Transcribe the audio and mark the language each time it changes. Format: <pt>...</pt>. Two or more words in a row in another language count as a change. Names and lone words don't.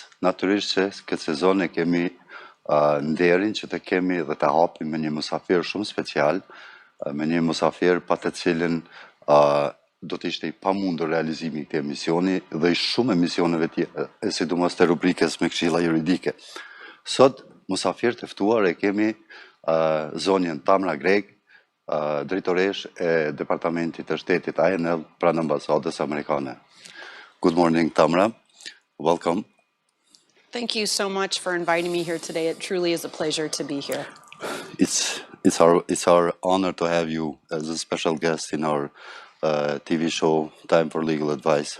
<sq>Natyrisht që këtë sezon e kemi nderin që të kemi dhe të hapim me një musafir shumë special, me një musafir pa të cilin do të ishte i pamundur realizimi i këtij emisioni dhe i shumë emisioneve tjera, e sidomos të rubrikës me këshilla juridike. Sot musafir të ftuar e kemi zonjën Tamra Greg, drejtoresh e Departamentit të Shtetit ANL pranë ambasadës amerikane.</sq> <en>Good morning, Tamra. Welcome. Thank you so much for inviting me here today. It truly is a pleasure to be here. It's our honor to have you as a special guest in our TV show, Time for Legal Advice.</en>